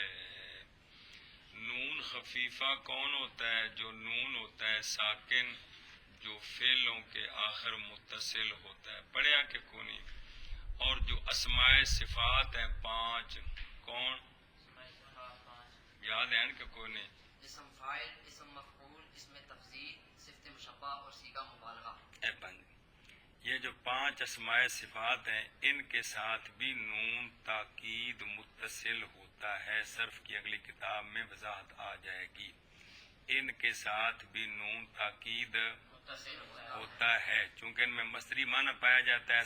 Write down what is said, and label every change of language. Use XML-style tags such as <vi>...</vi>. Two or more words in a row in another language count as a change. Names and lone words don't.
<ur>نون خفیفہ کون ہوتا ہے؟ جو نون ہوتا ہے ساکن جو فعلوں کے آخر متصل ہوتا ہے.</ur> <pa>پڑھیا کہ کونی.</pa> <ur>اور جو اسماء صفات ہیں 5 کون یاد ہیں</ur> <pa>کہ کونی؟</pa> <ur>اسم فاعل، اسم مفعول، اسم تفضیل، صفت مشبہ اور صیغہ مبالغہ.</ur> <pa>اے بند.</pa> <ur>یہ جو 5 اسماء صفات ہیں ان کے ساتھ بھی نون تاکید متصل ہوتا ہے. صرف کی اگلی کتاب میں وضاحت آ جائے گی. ان کے ساتھ بھی نون تاکید ہوتا ہے چونکہ ان میں مصدری معنی پایا جاتا ہے.</ur>